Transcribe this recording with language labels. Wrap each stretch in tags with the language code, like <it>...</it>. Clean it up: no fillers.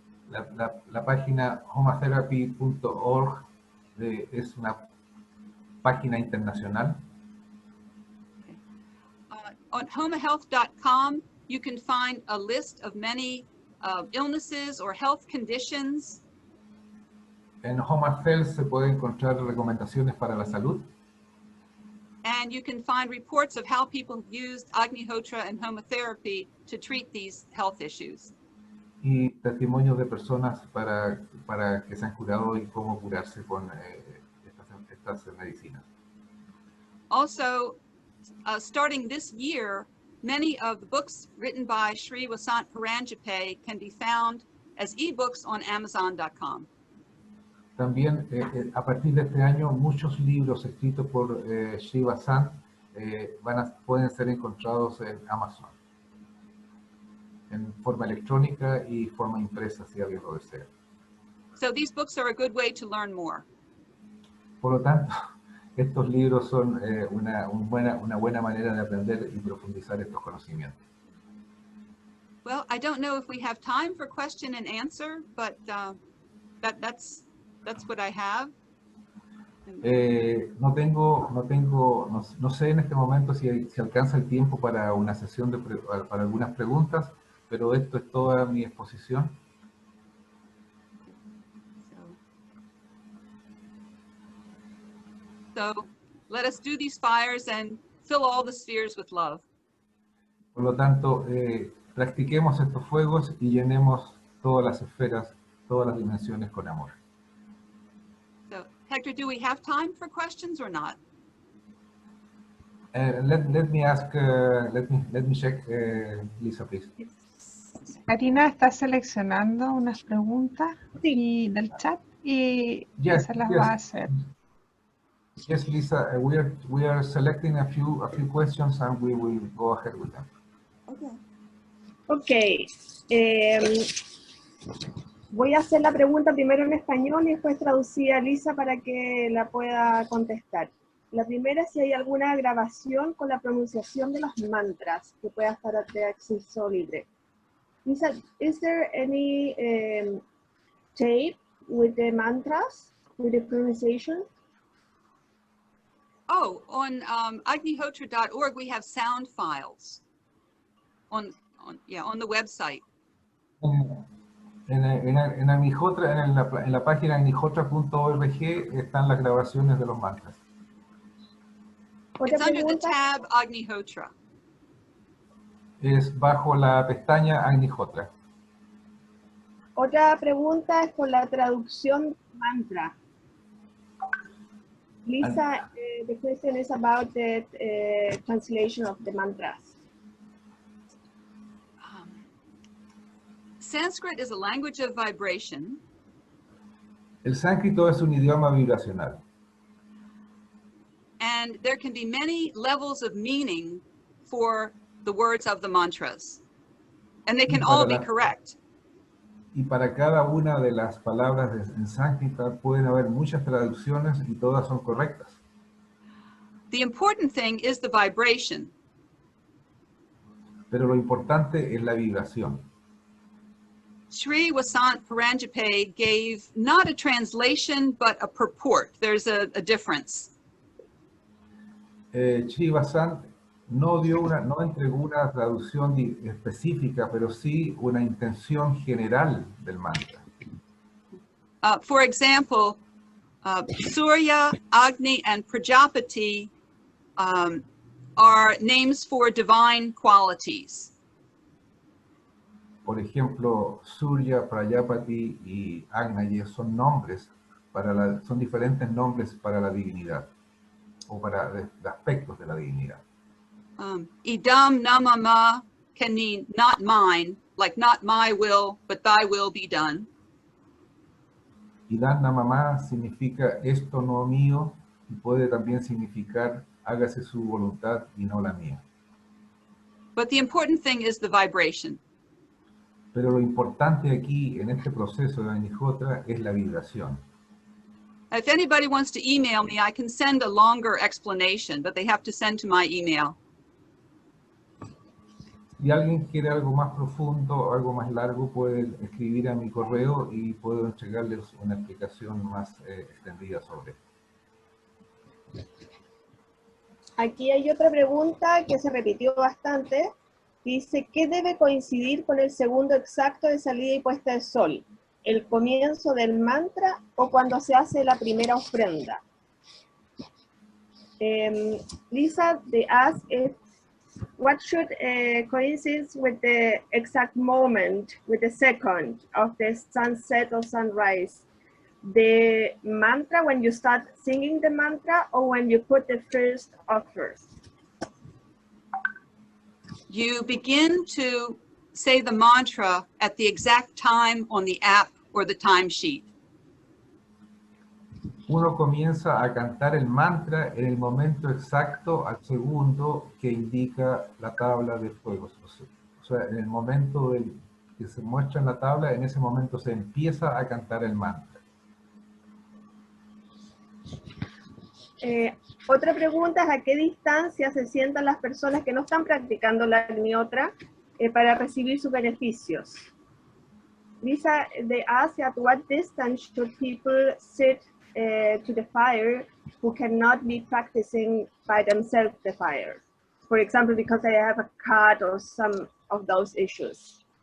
<es>La página homatherapy.org es una página internacional.</es> <en>On homahealth.com, you can find a list of many illnesses or health conditions.</en> <es>En Homa Health se puede encontrar recomendaciones para la salud.</es> <en>And you can find reports of how people have used Agnihotra and Homatherapy to treat these health issues.</en> <es>Y testimonios de personas para que se han curado y cómo curarse con estas medicinas.</es> <en>Also, starting this year, many of the books written by Sri Vasant Paranjape can be found as ebooks on Amazon.com.</en> <es>También, a partir de este año, muchos libros escritos por Sri Vasant pueden ser encontrados en Amazon, en forma electrónica y forma impresa, si alguien lo desea.</es> <en>So these books are a good way to learn more.</en> <es>Por lo tanto, estos libros son una buena manera de aprender y profundizar estos conocimientos.</es> <en>Well, I don't know if we have time for question and answer, but that's what I have.</en> <es>No sé en este momento si alcanza el tiempo para una sesión para algunas preguntas, pero esto es toda mi exposición.</es> <en>So let us do these fires and fill all the spheres with love.</en> <es>Por lo tanto, practiquemos estos fuegos y llenemos todas las esferas, todas las dimensiones con amor.</es> <en>So, Hector, do we have time for questions or not? Let me check, Lisa, please.</en> <es>Karina está seleccionando unas preguntas del chat y</es> <en>Yes,</en> <es>se las</es> <en>yes.</en> <es>va a hacer.</es> <en>Yes, Lisa, we are selecting a few questions and we will go ahead with them. Okay.</en> <es>Voy a hacer la pregunta primero en español y después traducir a Lisa para que la pueda contestar. La primera es si hay alguna grabación con la pronunciación de los mantras que pueda estar de acceso libre.</es> <en>Lisa, is there any tape with the mantras, with the pronunciation? Oh, on agnihotra.org, we have sound files on the website.</en> <es>En Agnihotra, en la página agnihotra.org están las grabaciones de los mantras.</es> <en>It's under the tab Agnihotra.</en> <es>Es bajo la pestaña Agnihotra. Otra pregunta es por la traducción del mantra.</es> <en>Lisa, the question is about the translation of the mantras. Sanskrit is a language of vibration.</en> <es>El sánscrito es un idioma vibracional.</es> <en>And there can be many levels of meaning for the words of the mantras. And they can all be correct.</en> <es>Y para cada una de las palabras en sánscrito pueden haber muchas traducciones y todas son correctas.</es> <en>The important thing is the vibration.</en> <es>Pero lo importante es la vibración.</es> <en>Sri Vasant Paranjape gave not a translation, but a purport. There's a difference.</en> <es>Chiba-san no entregó una traducción específica, pero sí una intención general del mantra.</es> <en>For example, Surya, Agni, and Prajapati are names for divine qualities.</en> <es>Por ejemplo, Surya, Prajapati y Agni son nombres son diferentes nombres para la divinidad o para aspectos de la divinidad.</es> <en>Idam namama can mean not mine, like not my will, but thy will be done.</en> <es>Idam namama significa esto no mío y puede también significar hágase su voluntad y no la mía.</es> <en>But the important thing is the vibration.</en> <es>Pero lo importante aquí en este proceso de Agnihotra es la vibración.</es> <en>If anybody wants to email me, I can send a longer explanation, but they have to send to my email.</en> <es>Si alguien quiere algo más profundo, algo más largo, puede escribir a mi correo y puedo entregarles una explicación más extendida sobre esto. Aquí hay otra pregunta que se repitió bastante. Dice, ¿qué debe coincidir con el segundo exacto de salida y puesta del sol? ¿El comienzo del mantra o cuando se hace la primera ofrenda?</es> <en>Lisa, they ask if what should coincide with the exact moment, with the second of the sunset or sunrise? The mantra when you start singing the mantra or when you put the first offers? You begin to say the mantra at the exact time on the app or the timesheet.</en> <es>Uno comienza a cantar el mantra en el momento exacto, al segundo que indica la tabla de fuego. O sea, en el momento que se muestra en la tabla, en ese momento se empieza a cantar el mantra. Otra pregunta es ¿a qué distancia se sientan las personas que no están practicando la Agnihotra para recibir sus beneficios?</es> <en>Lisa, they ask at what distance should people sit to the fire who cannot be practicing by themselves the fire? For example, because they have a cut or some of those issues.</en>